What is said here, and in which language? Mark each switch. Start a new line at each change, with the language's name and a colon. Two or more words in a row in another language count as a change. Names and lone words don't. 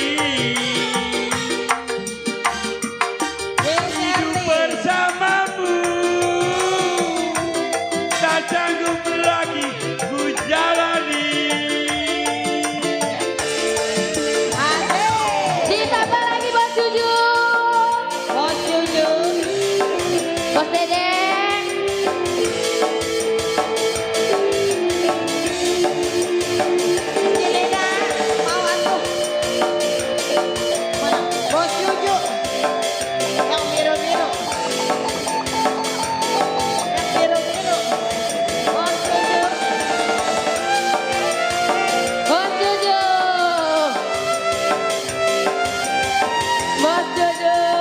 Indonesian: Hidup bersamamu tak sanggup lagi ku jalani. Ditambah lagi Bos Juju. Bos Juju. Bos Dede. Jelena mau atuh. Bos Juju. Yang biru-biru. Yang biru-biru. Bos Juju. Bos Juju. Bos Juju.